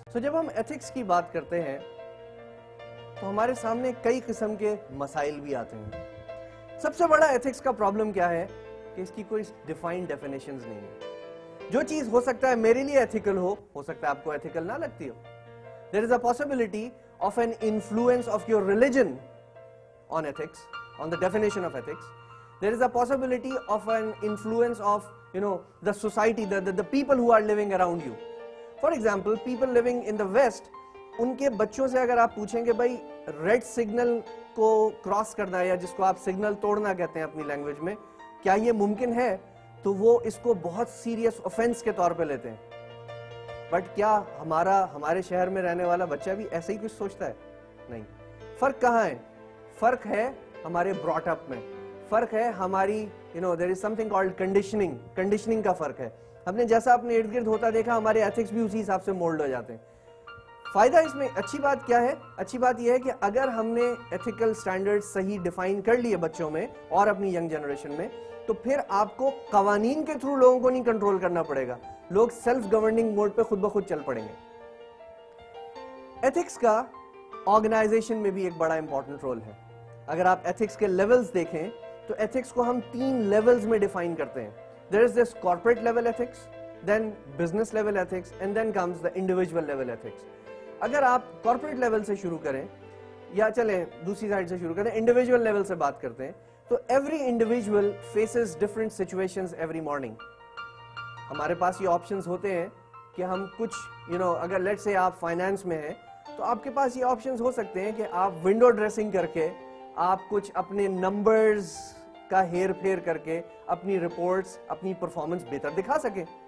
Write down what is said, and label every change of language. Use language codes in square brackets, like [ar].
[ur] سو جب ہم ایتھکس کی بات کرتے ہیں تو ہمارے سامنے کئی قسم کے مسائل بھی آتے ہیں. سب سے بڑا ایتھکس کا پرابلم کیا ہے کہ اس کی کوئی ڈیفائنڈ ڈیفینیشنز نہیں ہے. جو چیز ہو سکتا ہے میرے لیے ایتھیکل ہو سکتا ہے آپ کو ایتھیکل نہ لگتی ہو. [en] There is a possibility of an influence of your religion on ethics, on the definition of ethics. There is a possibility of an influence of, the society, the people who are living around you. For example, people living in the West, [ur] ان کے بچوں سے اگر آپ پوچھیں کہ بھائی red signal کو cross کرنا ہے, یا جس کو آپ سگنل توڑنا کہتے ہیں اپنی لینگویج میں, کیا یہ ممکن ہے, تو وہ اس کو بہت سیریس آفینس کے طور پہ لیتے ہیں. بٹ کیا ہمارے شہر میں رہنے والا بچہ بھی ایسے ہی کچھ سوچتا ہے؟ نہیں. فرق کہاں ہے؟ فرق ہے ہمارے براٹ اپ میں, فرق ہے ہماری [en] there is something called conditioning [ur] کا فرق ہے. ہم نے جیسا اپنے ارد گرد ہوتا دیکھا ہمارے ایتھکس بھی اسی حساب سے مولڈ ہو جاتے ہیں. فائدہ اس میں اچھی بات کیا ہے؟ اچھی بات یہ ہے کہ اگر ہم نے ایتھیکل سٹینڈرڈ صحیح ڈیفائن کر لیے بچوں میں اور اپنی ینگ جنریشن میں, تو پھر آپ کو قوانین کے تھرو لوگوں کو نہیں کنٹرول کرنا پڑے گا, لوگ سیلف گورننگ موڈ پہ خود بخود چل پڑیں گے. ایتھکس کا آرگنائزیشن میں بھی ایک بڑا امپورٹنٹ رول ہے. اگر آپ ایتھکس کے لیولز دیکھیں تو ایتھکس کو ہم 3 لیولز میں ڈیفائن کرتے ہیں. [en] There is this corporate level ethics, then business level ethics, and then comes the individual level ethics. [ur] اگر آپ corporate level سے شروع کریں یا چلیں دوسری سائڈ سے شروع کریں, individual level سے بات کرتے ہیں, تو [en] every individual faces different situations every morning. [ur] ہمارے پاس یہ آپشنز ہوتے ہیں کہ ہم کچھ اگر لیٹس سے آپ فائنانس میں ہیں تو آپ کے پاس یہ آپشنز ہو سکتے ہیں کہ آپ ونڈو ڈریسنگ کر کے آپ کچھ اپنے نمبرز کا ہیر پھیر کر کے اپنی رپورٹس, اپنی پرفارمنس بہتر دکھا سکیں.